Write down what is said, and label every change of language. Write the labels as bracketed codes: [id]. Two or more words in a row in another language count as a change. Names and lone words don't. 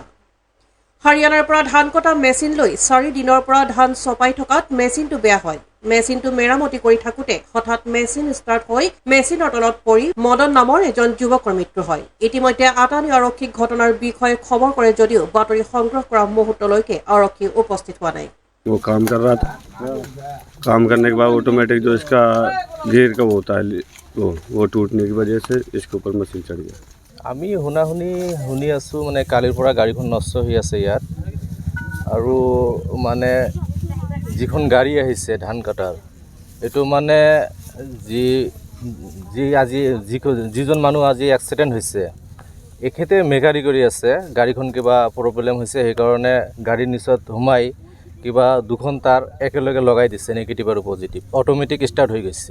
[as] হাৰিয়ানাৰ পৰা ধান কটা মেচিন লৈ 4 দিনৰ পৰা ধান চপাই থকাত মেচিনটো বেয়া হয়। মেচিনটো মেৰামতি কৰি থাকোঁতে হঠাৎ মেচিন ষ্টাৰ্ট হৈ মেচিনৰ তলত পৰি মদন নামৰ এজন যুৱকৰ মৃত্যু হয়। ইতিমধ্যে আটানী আৰক্ষীক ঘটনাৰ বিষয়ে খবৰ কৰে যদিও বাতৰি সংগ্ৰহ কৰা মুহূৰ্তলৈকে আৰক্ষী উপস্থিত হোৱা নাই। [hi] वो काम कर रहा था, काम करने के बाद ऑटोमेटिक जो इसका गियर का होता है वो टूटने की वजह से इसके ऊपर मशीन चढ़ गया। [as] আমি শুনি আছোঁ মানে কালিৰ পৰা গাড়ীখন নষ্ট হৈ আছে ইয়াত, আৰু মানে যিখন গাড়ী আহিছে ধান কটাৰ এইটো মানে যিজন মানুহ আজি এক্সিডেণ্ট হৈছে এখেতে মেকানিক কৰি আছে, গাড়ীখন কিবা প্ৰব্লেম হৈছে সেইকাৰণে গাড়ীৰ নিচত সোমাই কিবা 2খন তার একেলগে লগাই দিছে, নেগেটিভ আৰু পজিটিভ, অটোমেটিক ষ্টাৰ্ট হৈ গৈছে।